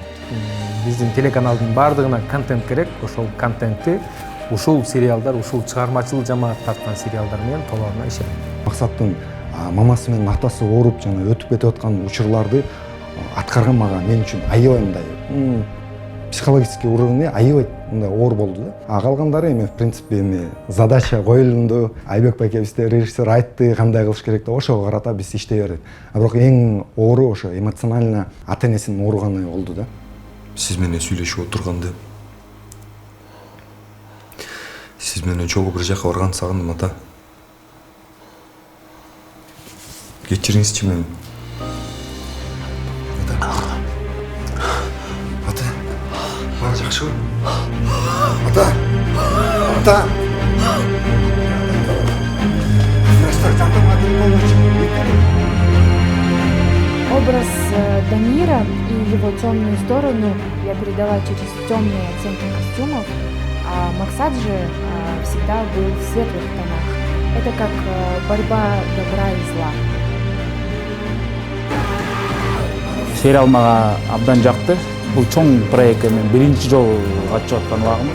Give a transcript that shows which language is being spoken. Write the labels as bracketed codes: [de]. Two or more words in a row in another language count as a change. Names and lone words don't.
[ky] Биздин телеканалдын баардыгына контент керек. Ошол контентти ушул сериалдар, ушул чыгармачыл жамаат тарткан сериалдар менен толугуна ишенем. Максаттын мамасы менен атасы ооруп жана өтүп кетип аткан учурларды аткарган мага мен үчүн аябай мындай [ru] психологический уровне [ky] аябай мындай оор болду да. Калгандары эми [ru] в принципе [ky] эми задача коюлду. Айбек байке бизде режиссер айтты кандай кылыш керек деп, ошого карата биз иштей бердик. Бирок эң оору ошо эмоционально ата-энесинин ооруганы болду да. Сиз менен сүйлөшүп отурганды, сиз менен жолу бир жака барганды сагындым, ата. Кечириңизчи мени. Ата, баары жакшыбы? Ата, ата. [ru] Образ Дамира и его темную сторону я передала через темные оттенки костюмов, а Максат же всегда был в светлых тонах. Это как борьба добра и зла. [ky] Сериал мага абдан жакты. Бул чоң проектке мен биринчи жолу катышып аткан убагым.